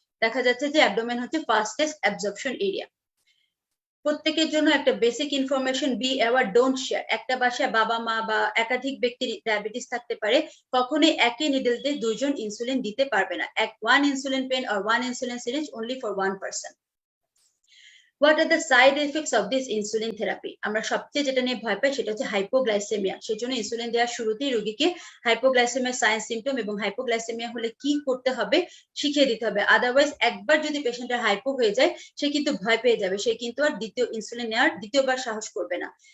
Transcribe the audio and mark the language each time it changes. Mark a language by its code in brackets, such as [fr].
[bn] দেখা যাচ্ছে যে অ্যাবডোমেন হচ্ছে ফাস্টেস্ট অ্যাবজর্পশন এরিয়া। প্রত্যেকের জন্য একটা basic information, [en] Be aware, don't share. [bn] একটা বাসায় বাবা মা বা একাধিক ব্যক্তির ডায়াবেটিস থাকতে পারে, কখনোই একই নিডল দিয়ে 2জন ইনসুলিন দিতে পারবে না। [en] one insulin pen or one insulin syringe only for one person. What are the side effects of this insulin therapy? [bn] আমরা সবচেয়ে যেটা নিয়ে ভয় পাই সেটা হচ্ছে হাইপোগ্লাইসেমিয়া। সেজন্য ইনসুলিন দেওয়ার শুরুতেই রোগীকে হাইপোগ্লাইসেমিয়া সাইন সিম্পটম এবং হাইপোগ্লাইসেমিয়া হলে কি করতে হবে শিখিয়ে দিতে হবে। আদারওয়াইজ একবার যদি পেশেন্টের হাইপো হয়ে যায়, সে কিন্তু ভয় পেয়ে যাবে, সে কিন্তু আর দ্বিতীয় ইনসুলিন নেওয়ার দ্বিতীয়বার সাহস করবে না।